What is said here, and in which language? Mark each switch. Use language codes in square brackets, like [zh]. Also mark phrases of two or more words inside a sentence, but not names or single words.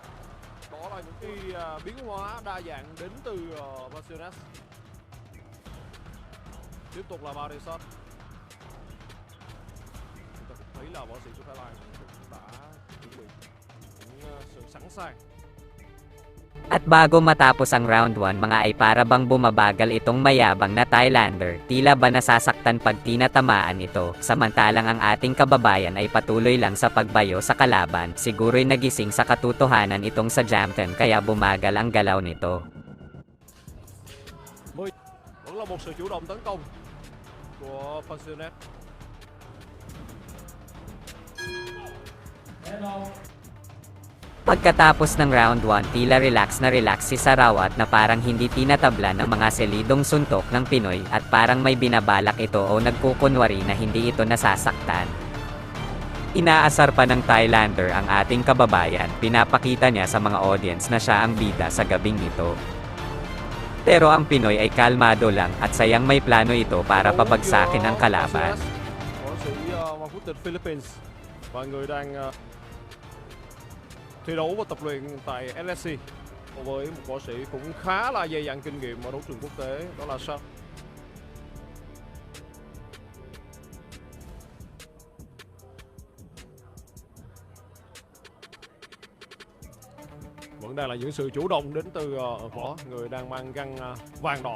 [vi] Đó là những cái biến hóa đa dạng đến từ Pasiones. Tiếp tục là body shot. Chúng ta cũng thấy là võ sĩ của Thái Lan đã chuẩn bị những sự sẵn sàng. [tl] At bago matapos ang round 1 mga ay para bang bumabagal itong mayabang na Thailander, tila ba nasasaktan pag tinatamaan ito, samantalang ang ating kababayan ay patuloy lang sa pagbayo sa kalaban, siguro'y nagising sa katotohanan itong sa Jamten kaya bumagal ang galaw nito. [vi] Vẫn là một sự chủ động tấn công của Pasiones. [tl] Pagkatapos ng round 1 tila relax si Sarawat na parang hindi tinatabla ng mga selidong suntok ng Pinoy at parang may binabalak ito o nagkukunwari na hindi ito nasasaktan. Inaasar pa ng Thailander ang ating kababayan, pinapakita niya sa mga audience na siya ang bida sa gabing ito. Pero ang Pinoy ay kalmado lang at sayang may plano ito para pabagsakin ang kalaban. [vi] Võ sĩ Hoàng Quốc tịch Philippines và người đang thi đấu và tập luyện tại LSC với một võ sĩ cũng khá là dày dặn kinh nghiệm ở đấu trường quốc tế, đó là Sharp. Vẫn đang là những sự chủ động đến từ võ người đang mang găng vàng đỏ.